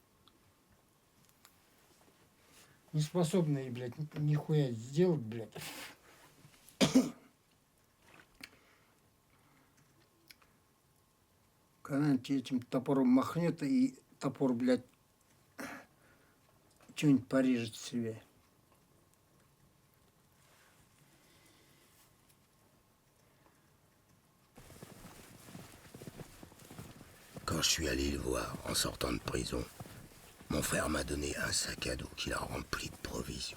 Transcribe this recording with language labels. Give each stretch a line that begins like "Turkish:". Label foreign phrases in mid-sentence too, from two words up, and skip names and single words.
Russian: Не способные, блядь, нихуя сделать, блядь. Когда-нибудь этим топором махнет, и топор, блядь, что-нибудь порежет себе.
French: Quand je suis allé le voir en sortant de prison, mon frère m'a donné un sac à dos qu'il a rempli de provisions.